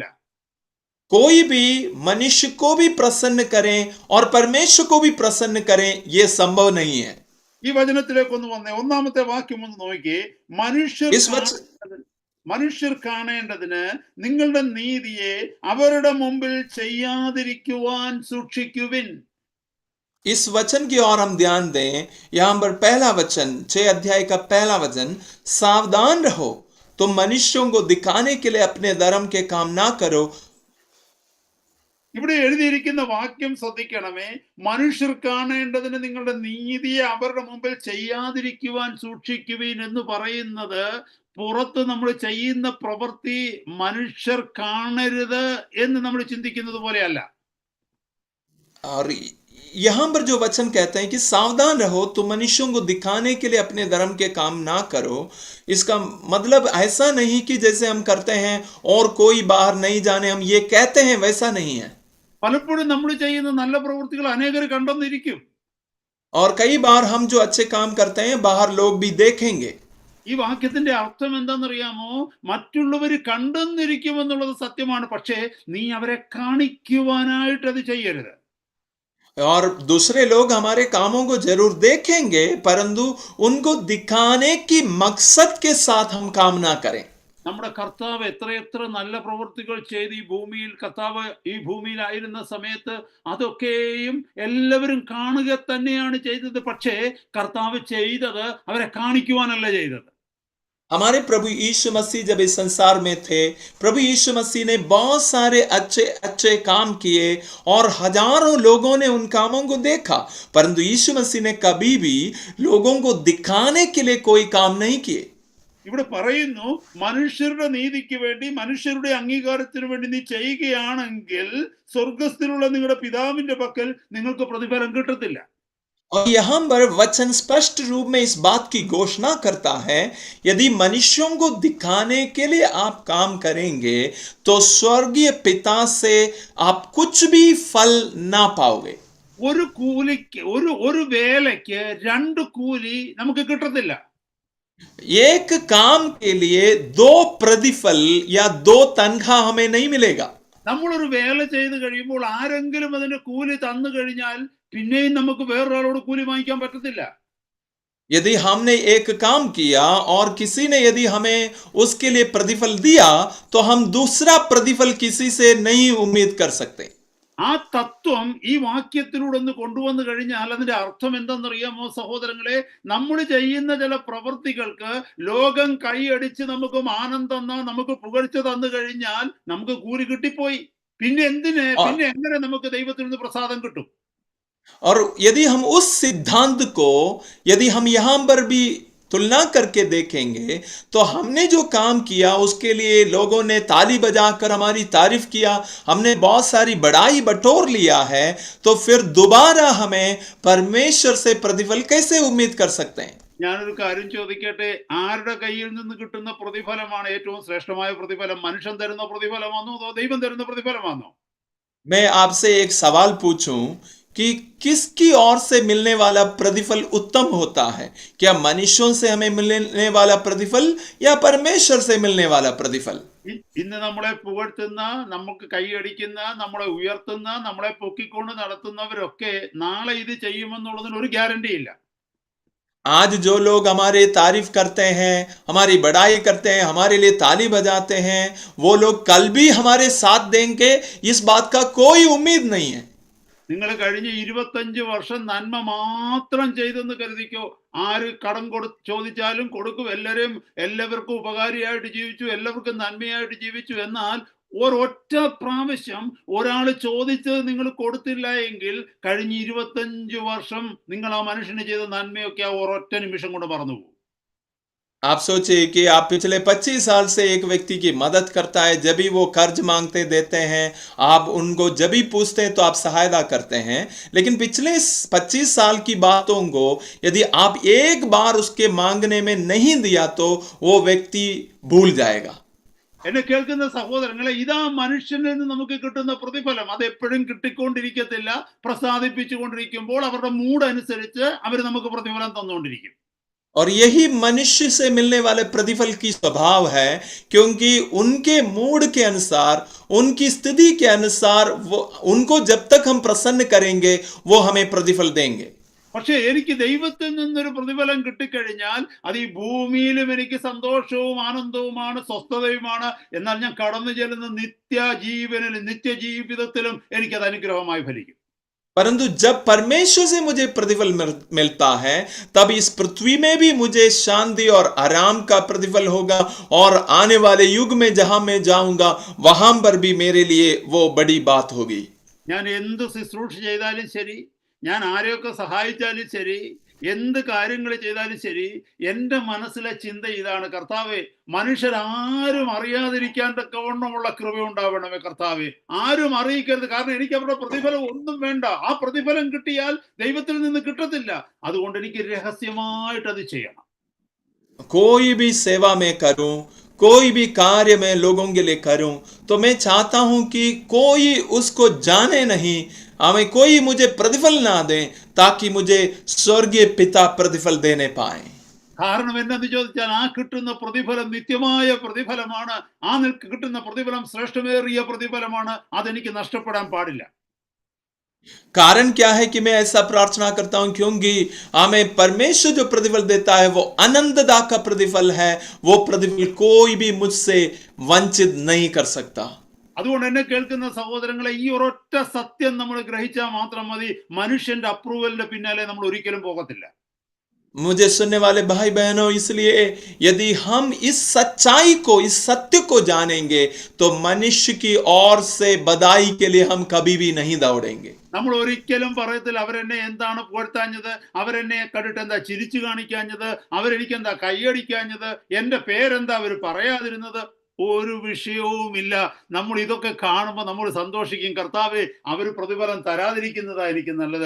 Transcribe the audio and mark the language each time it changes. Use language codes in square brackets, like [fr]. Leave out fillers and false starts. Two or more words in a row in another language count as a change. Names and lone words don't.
[hi] कोई भी मनुष्य को भी प्रसन्न करें और परमेश्वर को भी प्रसन्न करें, यह संभव नहीं है। [ml] ഈ വചനത്തിലേക്കൊന്ന് വന്നേ. ഒന്നാമത്തെ വാക്യം ഒന്ന് നോക്കിയേ. മനുഷ്യർ കാണേണ്ടതിന് നിങ്ങളുടെ നീതിയെ അവരുടെ മുമ്പിൽ ചെയ്യാതിരിക്കുവാൻ സൂക്ഷിക്കുവിൻ. [hi] इस वचन की ओर हम ध्यान दें। यहां पर पहला वचन, 6 अध्याय का पहला वचन, सावधान रहो, तुम मनुष्यों को दिखाने के लिए अपने धर्म के काम ना करो। [ml] ഇവിടെ എഴുതിയിരിക്കുന്ന വാക്യം ശ്രദ്ധിക്കണമേ. മനുഷ്യർ കാണേണ്ടതിന് നിങ്ങളുടെ നീതിയെ അവരുടെ മുമ്പിൽ ചെയ്യാതിരിക്കുവാൻ സൂക്ഷിക്കുവിൻ എന്ന് പറയുന്നത് പുറത്ത് നമ്മൾ ചെയ്യുന്ന പ്രവൃത്തി മനുഷ്യർ കാണരുത് എന്ന് നമ്മൾ ചിന്തിക്കുന്നത് പോലെയല്ല. [hi] और यहां पर जो वचन कहते हैं कि सावधान रहो, तुम मनुष्यों को दिखाने के लिए अपने धर्म के काम ना करो, इसका मतलब ऐसा नहीं कि जैसे हम करते हैं और कोई बाहर नहीं जाने, हम ये कहते हैं, वैसा नहीं है। [ml] പലപ്പോഴും നമ്മൾ ചെയ്യുന്ന നല്ല പ്രവൃത്തികൾ അനേകർ കണ്ടെന്നിരിക്കും. [hi] और कई बार हम जो अच्छे काम करते हैं बाहर लोग भी देखेंगे। [ml] ഈ വാക്യത്തിന്റെ അർത്ഥം എന്താണെന്നറിയാമോ? മറ്റുള്ളവർ കണ്ടെന്നിരിക്കുമെന്നുള്ളത് സത്യമാണ്, പക്ഷേ നീ അവരെ കാണിക്കുവാനായിട്ട് അത് ചെയ്യരുത്. [hi] और दूसरे लोग हमारे कामों को जरूर देखेंगे, परंतु उनको दिखाने की मकसद के साथ हम काम ना करें। [ml] നമ്മുടെ കർത്താവ് എത്രയെത്ര നല്ല പ്രവൃത്തികൾ ചെയ്ത് കർത്താവ് ഈ ഭൂമിയിലായിരുന്ന സമയത്ത് അതൊക്കെയും എല്ലാവരും കാണുക തന്നെയാണ് ചെയ്തത്. പക്ഷേ കർത്താവ് ചെയ്തത് അവരെ കാണിക്കുവാനല്ല ചെയ്തത്. [hi] हमारे प्रभु यीशु मसीह जब इस संसार में थे, प्रभु यीशु मसीह ने बहुत सारे अच्छे अच्छे काम किए और हजारों लोगों ने उन कामों को देखा, परंतु यीशु मसीह ने कभी भी लोगों को दिखाने के लिए कोई काम नहीं किए। [ml] ഇവിടെ പറയുന്നു, മനുഷ്യരുടെ നീതിക്ക് വേണ്ടി മനുഷ്യരുടെ അംഗീകാരത്തിന് വേണ്ടി നീ ചെയ്യുകയാണെങ്കിൽ സ്വർഗസ്ഥിലുള്ള നിങ്ങളുടെ പിതാവിന്റെ പക്കൽ നിങ്ങൾക്ക് പ്രതിഫലം കിട്ടത്തില്ല. [hi] और यहां पर वचन स्पष्ट रूप में इस बात की घोषणा करता है, यदि मनुष्यों को दिखाने के लिए आप काम करेंगे तो स्वर्गीय पिता से आप कुछ भी फल ना पाओगे। [ml] ഒരു കൂലിക്ക് ഒരു വേലയ്ക്ക് രണ്ട് കൂലി നമുക്ക് കിട്ടത്തില്ല. [hi] एक काम के लिए 2 प्रतिफल या 2 तनख्वाह हमें नहीं मिलेगा। [ml] നമ്മളൊരു വേല ചെയ്ത് കഴിയുമ്പോൾ ആരെങ്കിലും അതിന് കൂലി തന്നു കഴിഞ്ഞാൽ പിന്നെയും നമുക്ക് വേറൊരാളോട് കൂലി വാങ്ങിക്കാൻ പറ്റത്തില്ല. [hi] यदि हमने एक काम किया और किसी ने यदि हमें उसके लिए प्रतिफल दिया तो हम दूसरा प्रतिफल किसी से नहीं उम्मीद कर सकते। [ml] ആ തത്വം ഈ വാക്യത്തിലൂടെ ഒന്ന് കൊണ്ടുവന്നു കഴിഞ്ഞാൽ അതിന്റെ അർത്ഥം എന്തെന്നറിയാമോ സഹോദരങ്ങളെ? നമ്മൾ ചെയ്യുന്ന ചില പ്രവൃത്തികൾക്ക് ലോകം കൈയടിച്ച് നമുക്ക് മാനം തന്ന, നമുക്ക് പുകഴ്ച തന്നു കഴിഞ്ഞാൽ നമുക്ക് കൂലി കിട്ടിപ്പോയി. പിന്നെ എങ്ങനെ നമുക്ക് ദൈവത്തിൽ നിന്ന് പ്രസാദം കിട്ടും? [hi] और यदि हम उस सिद्धांत को यदि हम यहां पर भी तुलना करके देखेंगे तो हमने जो काम किया उसके लिए लोगों ने ताली बजाकर हमारी तारीफ किया, हमने बहुत सारी बड़ाई बटोर लिया है, तो फिर दोबारा हमें परमेश्वर से प्रतिफल कैसे उम्मीद कर सकते हैं? [ml] ഞാനൊരു കാര്യം ചോദിക്കട്ടെ, ആരുടെ കയ്യിൽ നിന്ന് കിട്ടുന്ന പ്രതിഫലമാണ് ഏറ്റവും ശ്രേഷ്ഠമായ പ്രതിഫലം? മനുഷ്യൻ തരുന്ന പ്രതിഫലമാണോ അതോ ദൈവം തരുന്ന പ്രതിഫലമാണോ? [hi] मैं आपसे एक सवाल पूछूं कि किसकी ओर से मिलने वाला प्रतिफल उत्तम होता है? क्या मनुष्यों से हमें मिलने वाला प्रतिफल या परमेश्वर से मिलने वाला प्रतिफल? [ml] ഇന്ന് നമ്മളെ പുകഴ്ത്തുന്ന, നമുക്ക് കൈയടിക്കുന്ന, നമ്മളെ ഉയർത്തുന്ന, നമ്മളെ പൊക്കിക്കൊണ്ട് നടത്തുന്നവരൊക്കെ നാളെ ഇത് ചെയ്യുമെന്നുള്ളതിന് ഒരു ഗ്യാരണ്ടി ഇല്ല. [hi] आज जो लोग हमारे तारीफ करते हैं, हमारी बड़ाई करते हैं, हमारे लिए ताली बजाते हैं, वो लोग कल भी हमारे साथ देंगे, इस बात का कोई उम्मीद नहीं है। [ml] നിങ്ങൾ കഴിഞ്ഞ 25 വർഷം നന്മ മാത്രം ചെയ്തെന്ന് കരുതിക്കോ. ആര് കടം ചോദിച്ചാലും കൊടുക്കും. എല്ലാവർക്കും ഉപകാരിയായിട്ട് ജീവിച്ചു, എല്ലാവർക്കും നന്മയായിട്ട് ജീവിച്ചു. എന്നാൽ ഒരൊറ്റ പ്രാവശ്യം ഒരാൾ ചോദിച്ചത് നിങ്ങൾ കൊടുത്തില്ല എങ്കിൽ കഴിഞ്ഞ 25 വർഷം നിങ്ങൾ ആ മനുഷ്യന് ചെയ്ത നന്മയൊക്കെ ആ ഒരൊറ്റ നിമിഷം കൊണ്ട് മറന്നുപോകും. [hi] आप सोचिए कि आप पिछले 25 साल से एक व्यक्ति की मदद करता है, जब भी वो कर्ज मांगते देते हैं, आप उनको जब भी पूछते हैं तो आप सहायता करते हैं, लेकिन पिछले 25 साल की बातों को यदि आप एक बार उसके मांगने में नहीं दिया तो वो व्यक्ति भूल जाएगा। [ml] എന്നെ കേൾക്കുന്ന സഹോദരങ്ങളെ, ഇതാ മനുഷ്യനിൽ നിന്ന് നമുക്ക് കിട്ടുന്ന പ്രതിഫലം. അത് എപ്പോഴും കിട്ടിക്കൊണ്ടിരിക്കത്തില്ല. പ്രസാദിപ്പിച്ചുകൊണ്ടിരിക്കുമ്പോൾ അവരുടെ മൂഡ് അനുസരിച്ച് അവർ നമുക്ക് പ്രതിഫലം തന്നുകൊണ്ടിരിക്കും. [hi] और यही मनुष्य से मिलने वाले प्रतिफल की स्वभाव है, क्योंकि उनके मूड के अनुसार, उनकी स्थिति के अनुसार वो उनको जब तक हम प्रसन्न करेंगे वो हमें प्रतिफल देंगे। [ml] പക്ഷെ എനിക്ക് ദൈവത്തിൽ നിന്നൊരു പ്രതിഫലം കിട്ടിക്കഴിഞ്ഞാൽ അത് ഈ ഭൂമിയിലും എനിക്ക് സന്തോഷവും ആനന്ദവുമാണ്, സ്വസ്ഥതയുമാണ്. എന്നാൽ ഞാൻ കടന്നു ചെല്ലുന്ന നിത്യജീവനിലും നിത്യജീവിതത്തിലും എനിക്കത് അനുഗ്രഹമായി ഫലിക്കും. [hi] परंतु जब परमेश्वर से मुझे प्रतिफल मिलता है, तब इस पृथ्वी में भी मुझे शांति और आराम का प्रतिफल होगा, और आने वाले युग में जहां मैं जाऊंगा वहां पर भी मेरे लिए वो बड़ी बात होगी। [ml] ഞാൻ എന്ത് ശുശ്രൂഷ ചെയ്താലും ശരി, ഞാൻ ആരെയൊക്കെ സഹായിച്ചാലും ശരി, എന്ത് കാര്യങ്ങൾ ചെയ്താലും ശരി, എൻ്റെ മനസ്സിലെ ചിന്ത ഇതാണ്: കർത്താവേ, മനുഷ്യരാരും അറിയാതിരിക്കാൻ തക്കവണ്ണമുള്ള കൃപ ഉണ്ടാവണമേ കർത്താവേ. ആരും അറിയിക്കരുത്. കാരണം എനിക്ക് അവരുടെ പ്രതിഫലം ഒന്നും വേണ്ട. ആ പ്രതിഫലം കിട്ടിയാൽ ദൈവത്തിൽ നിന്ന് കിട്ടത്തില്ല. അതുകൊണ്ട് എനിക്ക് രഹസ്യമായിട്ട് അത് ചെയ്യണം. [hi] कोई भी सेवा में करूं, कोई भी कार्य मैं लोगों के लिए करूं, तो मैं चाहता हूं कि कोई उसको जाने नहीं, हमें कोई मुझे प्रतिफल ना दे, ताकि मुझे स्वर्गीय पिता प्रतिफल देने पाए। [ml] കാരണം എന്നു ചോദിച്ചാൽ ആ കിട്ടുന്ന പ്രതിഫലം നിത്യമായ പ്രതിഫലമാണ്. ആ കിട്ടുന്ന പ്രതിഫലം ശ്രേഷ്ഠമേറിയ പ്രതിഫലമാണ്. അതെനിക്ക് നഷ്ടപ്പെടാൻ പാടില്ല. [hi] कारण क्या है कि मैं ऐसा प्रार्थना करता हूं? क्योंकि हमें परमेश्वर जो प्रतिफल देता है वो आनंददा का प्रतिफल है, वो प्रतिफल कोई भी मुझसे वंचित नहीं कर सकता। [ml] അതുകൊണ്ട് എന്നെ കേൾക്കുന്ന സഹോദരങ്ങളെ, ഈ ഒരൊറ്റ സത്യം നമ്മൾ ഗ്രഹിച്ചാൽ മാത്രം മതി. മനുഷ്യന്റെ അപ്രൂവലിന്റെ പിന്നാലെ നമ്മൾ ഒരിക്കലും പോകത്തില്ല. [hi] मुझे सुनने वाले भाई बहनों, इसलिए यदि हम इस सच्चाई को, इस सत्य को जानेंगे, तो मनुष्य की ओर से बधाई के लिए हम कभी भी नहीं दौड़ेंगे। [ml] നമ്മൾ ഒരിക്കലും പറയത്തില്ല അവരെന്നെ എന്താണ് പുകഴ്ത്താഞ്ഞത്, അവരെന്നെ കണ്ടിട്ട് എന്താ ചിരിച്ചു കാണിക്കാഞ്ഞത്, അവരെനിക്കെന്താ കൈയടിക്കാഞ്ഞത്, എൻ്റെ പേരെന്താ അവർ പറയാതിരുന്നത്. ഒരു വിഷയവുമില്ല. നമ്മൾ ഇതൊക്കെ കാണുമ്പോൾ നമ്മൾ സന്തോഷിക്കും. കർത്താവേ, അവർ പ്രതിഫലം തരാതിരിക്കുന്നതാ എനിക്ക് നല്ലത്.